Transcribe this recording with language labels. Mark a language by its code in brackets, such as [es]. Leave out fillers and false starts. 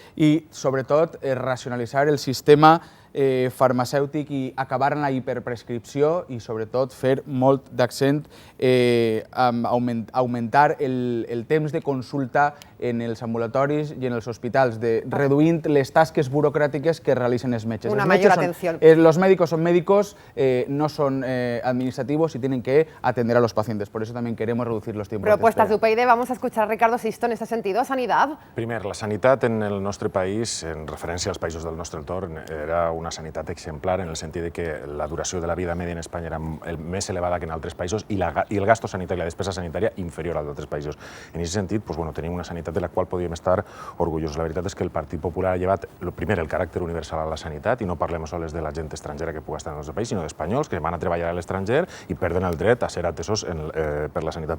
[ca] I, sobretot, racionalitzar el sistema farmacèutic i acabar amb la hiperprescripció i, sobretot, fer molt d'accent a augmentar el temps de consulta en els ambulatoris i en els hospitals, reduint les tasques burocràtiques que realitzen els metges. [es] Una mayor atención. Los médicos son médicos, no son administrativos y tienen que atender a los pacientes. Por eso también queremos reducir los tiempos de espera. Propuestas de UPyD. Vamos a escuchar a Ricardo Sisto en este sentido. Sanidad. [ca] Primer, la sanitat en el nostre país, en referència als països del nostre entorn, era una sanitat exemplar en el sentit que la duració de la vida media en Espanya era més elevada que en altres països i el gasto sanitari, la despesa sanitària, inferior als altres països. En aquest sentit, tenim una sanitat sanitat de la qual podíem estar orgullosos. La veritat és que el Partit Popular ha llevat, primer, el caràcter universal a la sanitat, i no parlem sols de la gent estrangera que pugui estar en el nostre país, sinó d'espanyols que van a treballar a l'estranger i perden el dret a ser atesos per la sanitat.